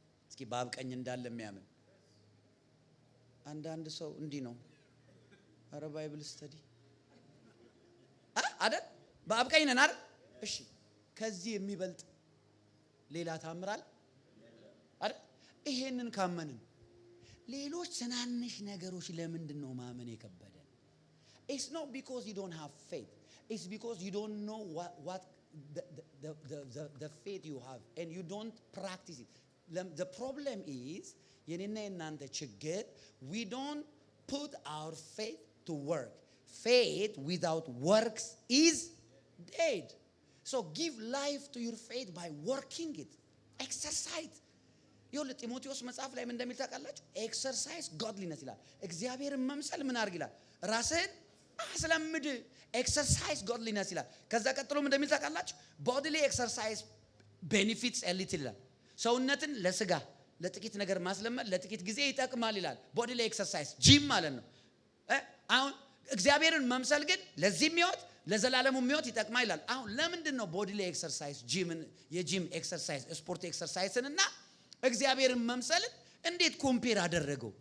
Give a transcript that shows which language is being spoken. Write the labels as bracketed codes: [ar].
[am] እስኪ በአብ ቀኝ እንዳለ የሚያምን አንዳንድ ሰው እንዲህ ነው። አረ ባይብል ስተዲ አይደል? በአብ ቀኝ ነን አይደል? እሺ ከዚህ የሚበልጥ ሌላ ታምራል አይደል? ይሄንን ካመንን ሌሎች ትናንሽ ነገሮች ለምንድን ነው ማመን የከበደን? [en] It's not because you don't have faith. It's because you don't know what the faith you have and you don't practice it. The problem is [am] የኔና የናንተ ችግር [en] we don't put our faith to work. Faith without works is dead. So give life to your faith by working it. Exercise. [am] ይኸውልህ ጢሞቴዎስ መጽሐፍ ላይ ምን እንደሚል ታውቃላችሁ? ኤክሰርሳይዝ godliness ይላል። እግዚአብሔርን መምሰል ምን አድርግ ይላል? ራስህን አስለምድ። ኤክሰርሳይዝ godliness ይላል። ከዛ ቀጥሎ ምን እንደሚል ታውቃላችሁ? [en] bodily exercise benefits a little [am] ይላል። ሰውነትን ለስጋ ለጥቂት ነገር ማስለመድ ለጥቂት ጊዜ ይጠቅማል ይላል። bodily exercise ጂም ማለት ነው። አሁን እግዚአብሔርን መምሰል ግን ለዚህም ሕይወት ለዘላለሙ ሕይወት ይጠቅማል ይላል። አሁን ለምንድን ነው bodily exercise የጂም ኤክሰርሳይዝ ስፖርት ኤክሰርሳይዝን እና እግዚአብሔርን መምሰልን እንዴት ኮምፔር አደረገው?